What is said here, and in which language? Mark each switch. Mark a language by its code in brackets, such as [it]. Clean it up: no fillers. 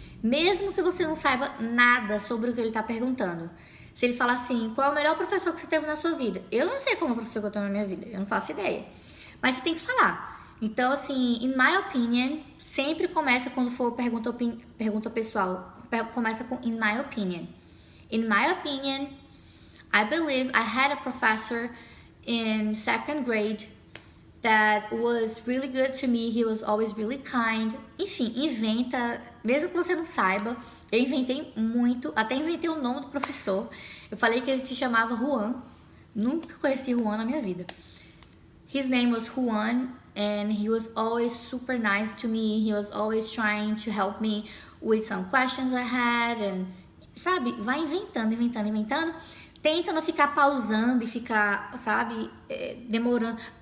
[pt] Mesmo que você não saiba nada sobre o que ele tá perguntando. Se ele falar assim, qual é o melhor professor que você teve na sua vida? Eu não sei qual é o professor que eu tenho na minha vida, eu não faço ideia. Mas você tem que falar. Então, assim, in my opinion, sempre começa quando for pergunta pessoal, começa com in my opinion. [en] In my opinion, I believe I had a professor in second grade that was really good to me. He was always really kind. [pt] Enfim, inventa, mesmo que você não saiba. Eu inventei muito, até inventei o nome do professor. Eu falei que ele se chamava Juan. Nunca conheci Juan na minha vida. [en] His name was Juan, and he was always super nice to me. He was always trying to help me with some questions I had, and sabe, vai inventando. [pt] Tenta não ficar pausando e ficar, sabe, demorando.